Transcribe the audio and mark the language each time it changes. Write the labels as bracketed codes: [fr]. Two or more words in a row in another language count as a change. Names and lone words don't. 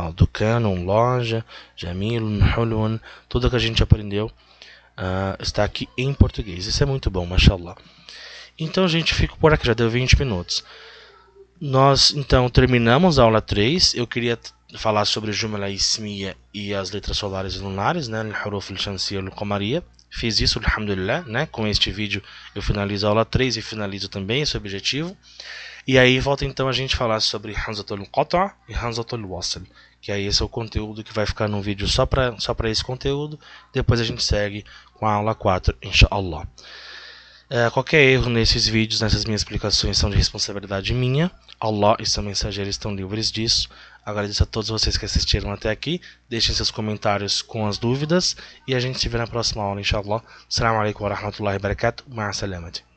[pt] Dukanun, loja, jamilun, hulun, tudo que a gente aprendeu está aqui em português. Isso é muito bom, mashallah. Então, gente, fico por aqui, já deu 20 minutos. Nós, então, terminamos a aula 3. Eu queria falar sobre [ar] جملة اسمية [pt] e as letras solares e lunares, né? [ar] الحروف الشمسية القمرية. [pt] Fiz isso, alhamdulillah, né? Com este vídeo eu finalizo a aula 3 e finalizo também esse objetivo. E aí volta então a gente falar sobre [ar] همزة القطع' [pt] e [ar] همزة الوصل, [pt] que aí esse é o conteúdo que vai ficar num vídeo só para esse conteúdo. Depois a gente segue com a aula 4, inshallah. Qualquer erro nesses vídeos, nessas minhas explicações, são de responsabilidade minha. Allah e seu mensageiro estão livres disso. Agradeço a todos vocês que assistiram até aqui. Deixem seus comentários com as dúvidas. E a gente se vê na próxima aula, inshallah. [ar] السلام عليكم ورحمة الله وبركاته. مع السلامة.